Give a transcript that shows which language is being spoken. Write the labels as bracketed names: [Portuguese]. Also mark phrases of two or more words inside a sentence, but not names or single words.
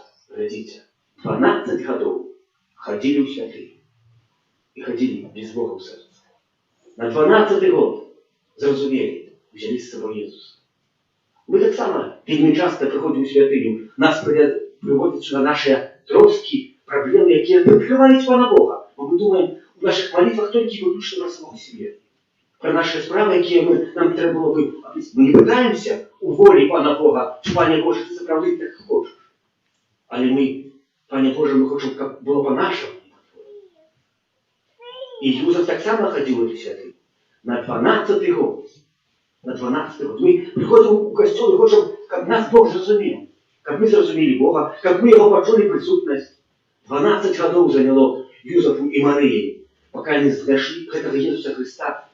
[Belarusian] Глядзіце, 12 гадоў хадзілі ў святыню і хадзілі без Бога ў сэрцы. На 12-й год зразумелі, взялі з сабой Езуса. Мы таксама вельмі часта прыходзім у святыню, нас прыводзяць сюда наши трошкі праблемы, якія прыкрываюць Пана Бога. Бо мы думаем [Ukrainian] у наших молитвах [Belarusian] толькі выключна [Russian] про самого себе. [Belarusian] Про наши справы, якія нам трэба было бы. Мы не пытаемся у волі Пана Бога, [Ukrainian] чи Пане Боже, ти заправди так хочеш. Але ми, Пане Боже, ми хочемо, щоб було по-нашому. І Юзеф так само ходив у святыню. На 12-й год. На 12-й год. [Russian] Мы приходим у костел и хотим, как нас Бог зразумел. Как мы зразумели Бога, как мы Его почули присутность. 12 годов заняло Юзефу и Марии, пока они знайшли этого Иисуса Христа.